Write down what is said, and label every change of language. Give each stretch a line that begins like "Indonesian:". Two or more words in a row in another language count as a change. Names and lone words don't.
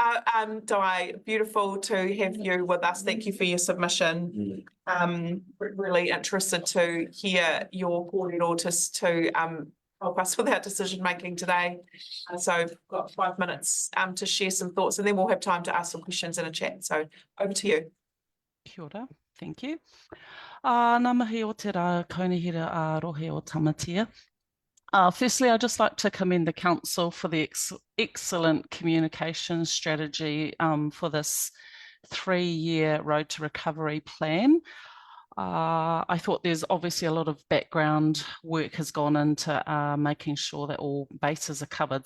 English: Di, beautiful to have you with us. Thank you for your submission. We're really interested to hear your kōrero to help us with our decision making today. So we've got 5 minutes to share some thoughts, and then we'll have time to ask some questions in a chat. So over to you.
Māori: Kia ora.
English: Thank you.
Māori: Nā mihi o te rā kaunihira a rohe o tamatia.
English: Firstly, I'd just like to commend the Council for the excellent communication strategy for this 3-year Road to Recovery plan. I thought there's obviously a lot of background work has gone into making sure that all bases are covered.